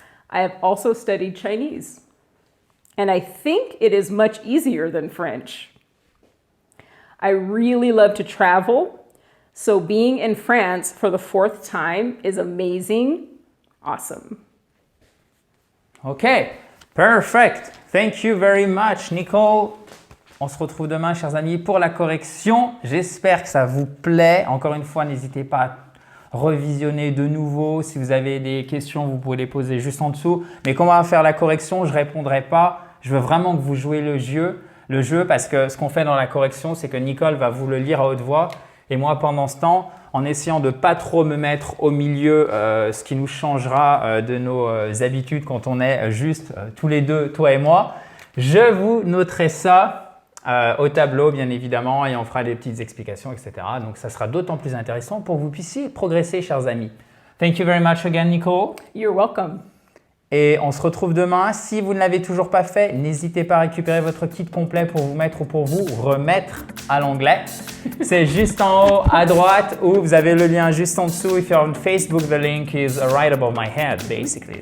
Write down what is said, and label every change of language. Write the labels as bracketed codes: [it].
[en] I have also studied Chinese, and I think it is much easier than French. I really love to travel, so being in France for the 4th time is amazing, awesome. Ok, perfect. Thank you very much, Nicole. [fr] On se retrouve demain, chers amis, pour la correction. J'espère que ça vous plaît. Encore une fois, n'hésitez pas à revisionner de nouveau. Si vous avez des questions, vous pouvez les poser juste en dessous. Mais quand on va faire la correction, je ne répondrai pas. Je veux vraiment que vous jouez le jeu parce que ce qu'on fait dans la correction, c'est que Nicole va vous le lire à haute voix. Et moi, pendant ce temps, en essayant de ne pas trop me mettre au milieu, ce qui nous changera de nos habitudes quand on est juste tous les deux, toi et moi, je vous noterai ça au tableau, bien évidemment, et on fera des petites explications, etc. Donc, ça sera d'autant plus intéressant pour que vous puissiez progresser, chers amis. [en] Thank you very much again, Nicole. You're welcome. [fr] Et on se retrouve demain. Si vous ne l'avez toujours pas fait, n'hésitez pas à récupérer votre kit complet pour vous mettre ou pour vous remettre à l'anglais. C'est juste en haut à droite ou vous avez le lien juste en dessous. [en] If you're on Facebook, the link is right above my head, basically.